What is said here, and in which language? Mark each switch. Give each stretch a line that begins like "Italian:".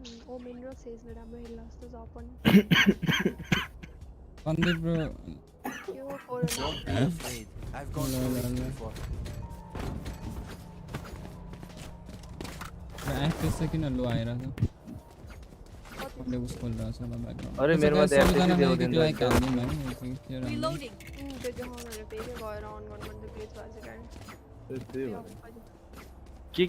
Nepali: Women र सेजले राम्रो खेल्ला जस्तो छ पनि सन्दीप ब्रो के हो corona
English: I've gone through it before.
Nepali: Access चाहिँ किन लो आइरहेको छ मैले उस खोलिरहेको छ होला ब्याकग्राउन्ड अरे मेरोमा त एक्सेस दिउँदैन
English: Reloading.
Nepali: त्यो देखाउनले फेरि गएर अन गर्नु पर्ने ग्लिच भएछ